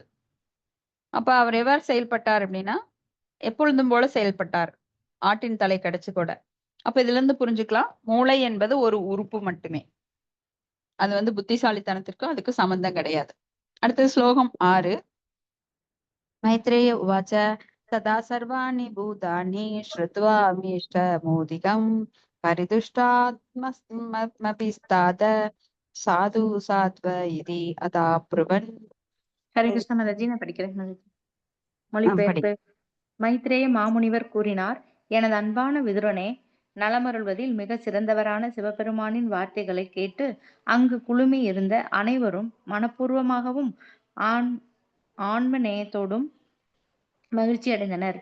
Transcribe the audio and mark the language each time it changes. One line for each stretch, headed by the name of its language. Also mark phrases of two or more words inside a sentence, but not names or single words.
Tamil: அப்ப அவர் எவ்வாறு செயல்பட்டார் அப்படின்னா எப்பொழுதும் போல செயல்பட்டார், ஆட்டின் தலை கிடைச்சு கூட. அப்ப இதுல இருந்து புரிஞ்சுக்கலாம், மூளை என்பது ஒரு உறுப்பு மட்டுமே, அது வந்து புத்திசாலித்தனத்திற்கும் அதுக்கு சம்பந்தம் கிடையாது. அடுத்தது ஸ்லோகம்
Sanskrit: 6. मैत्रेय उवाच तदा सर्वाणि भूतानि श्रुत्वा मीढुष्ट मोदितम् परितुष्टात्मभिस्तात साधु साध्व इति अथा ब्रुवन्.
Tamil: ஹரே கிருஷ்ண மாதாஜி, நான் படிக்கிறேன் மாதாஜி. படி. மொழிபெயர்ப்பு. மைத்ரேய மாமுனிவர் கூறினார், எனது அன்பான விதுரனே, நலமருள்வதில் மிக சிறந்தவரான சிவபெருமானின் வார்த்தைகளை கேட்டு அங்கு குழுமி இருந்த அனைவரும் மனப்பூர்வமாகவும் ஆன்ம நேயத்தோடும் மகிழ்ச்சி அடைந்தனர்.